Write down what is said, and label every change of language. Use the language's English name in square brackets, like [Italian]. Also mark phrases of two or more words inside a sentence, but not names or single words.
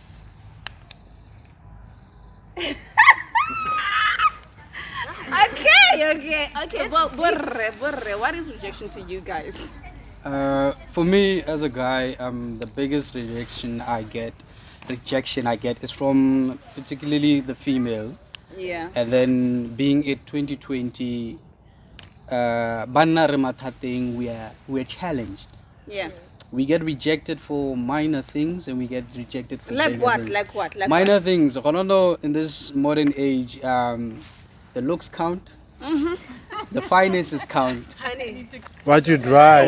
[English] Okay. Well, Borre, what is rejection to you guys? For me, as a guy, the biggest rejection I get rejection I get is from particularly the female. Yeah. And then being it 2020, [Tswana] banna re mathateng, [English] we're challenged. Yeah. We get rejected for minor things and we get rejected for Like bigger what? things. Like what? Like Minor what? things. I don't know, in this modern age, the looks count. The finances count. Honey. What you drive